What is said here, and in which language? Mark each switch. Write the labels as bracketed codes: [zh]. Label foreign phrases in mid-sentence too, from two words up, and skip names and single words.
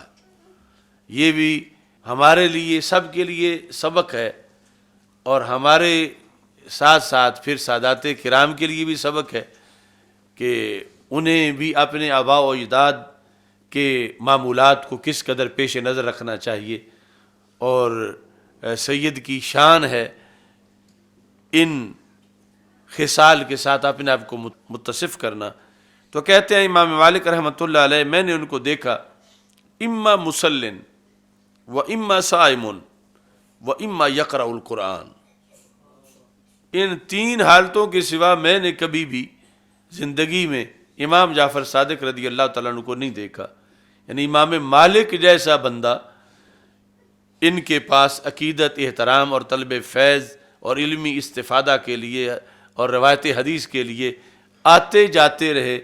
[ur] یہ بھی ہمارے لیے سب کے لیے سبق ہے، اور ہمارے ساتھ ساتھ پھر سادات کرام کے لیے بھی سبق ہے کہ انہیں بھی اپنے آباء و اجداد کے معمولات کو کس قدر پیش نظر رکھنا چاہیے، اور سید کی شان ہے ان خصال کے ساتھ اپنے آپ کو متصف کرنا۔ تو کہتے ہیں امام مالک رحمۃ اللہ علیہ، میں نے ان کو دیکھا [ar] اما مسلن و اما صائم و اما یقرأ القرآن، [ur] ان تین حالتوں کے سوا میں نے کبھی بھی زندگی میں امام جعفر صادق رضی اللہ تعالیٰ عنہ کو نہیں دیکھا۔ یعنی امام مالک جیسا بندہ ان کے پاس عقیدت، احترام اور طلب فیض اور علمی استفادہ کے لیے اور روایت حدیث کے لیے آتے جاتے رہے۔